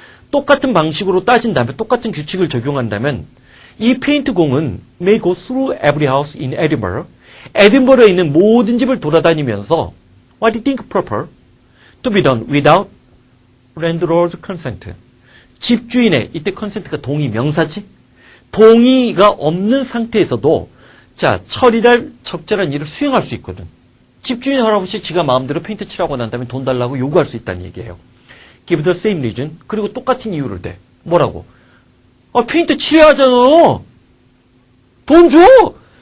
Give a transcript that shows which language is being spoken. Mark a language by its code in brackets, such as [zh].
[ko] 똑같은 방식으로 따진다면 똑같은 규칙을 적용한다면 이 페인트 공은 [en] may go through every house in Edinburgh. [ko] 에딘버러에 있는 모든 집을 돌아다니면서 [en] what do you think proper to be done without landlord's consent. [ko] 집주인의 이때 consent가 동의 명사지. 동의가 없는 상태에서도 자 처리할 적절한 일을 수행할 수 있거든. 집주인 할아버지 지가 마음대로 페인트 칠하고 난 다음에 돈 달라고 요구할 수 있다는 얘기예요. [en] Give the same reason. [ko] 그리고 똑같은 이유를 대. 뭐라고? 페인트 칠해야 하잖아. 돈 줘.